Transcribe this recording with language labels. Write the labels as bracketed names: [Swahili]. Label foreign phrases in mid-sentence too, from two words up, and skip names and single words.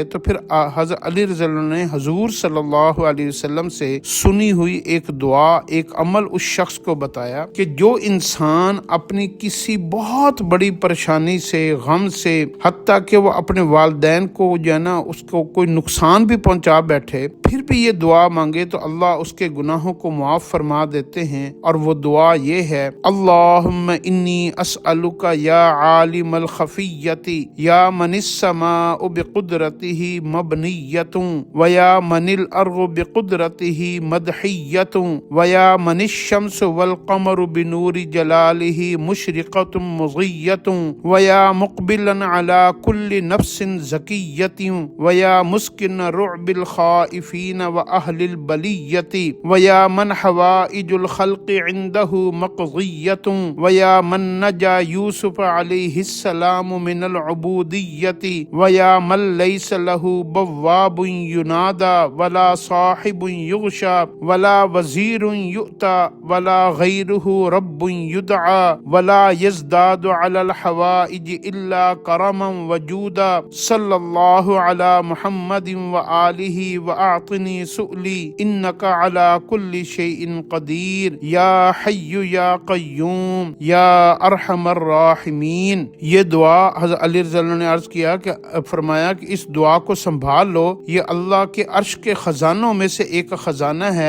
[Urdu] تو پھر حضرت علی [Arabic] رضی اللہ عنہ [Urdu] نے حضور [Arabic] صلی اللہ علیہ وسلم [Urdu] سے سنی ہوئی ایک دعا، ایک عمل اس شخص کو بتایا کہ جو انسان اپنی کسی بہت بڑی پریشانی سے، غم سے، حتیٰ کہ وہ اپنے والدین کو جو ہے نا اس کو کوئی نقصان بھی پہنچا بیٹھے، پھر بھی یہ دعا مانگے تو اللہ اس کے گناہوں کو معاف فرما دیتے ہیں۔ اور وہ دعا یہ ہے: [Arabic] اللہم انی اسألک یا عالم الخفیۃ یا من السماء بقدرتہ مبنیۃ ویا من الارض بقدرتہ مدحیۃ ویا من الشمس والقمر بنور جلالہ مشرقۃ مضیۃ ویا مقبلا علی کل نفس زکیۃ ویا مسکن رعب الخائفین واہل البلیۃ ویا من حوائج الخلق عنده مقضیۃ ویا من نجا یوسف علیہ السلام من العبودیۃ ویا من لیس له بواب ینادى ولا صاحب یغشى ولا وزیر یؤتى ولا غیرہ رب یدعى ولا یزداد علی الحوائج الا کرما وجودا صلی اللہ علی محمد وآلہ واعطنی سؤلی انک علی کل شیء قدیر یا حی یا قیوم یا ارحم الراحمین۔ [Urdu] یہ دعا حضرت علی [Arabic] رضی اللہ عنہ [Urdu] نے عرض کیا کہ فرمایا کہ اس دعا کو سنبھال لو، یہ اللہ کے عرش کے خزانوں میں سے ایک خزانہ ہے۔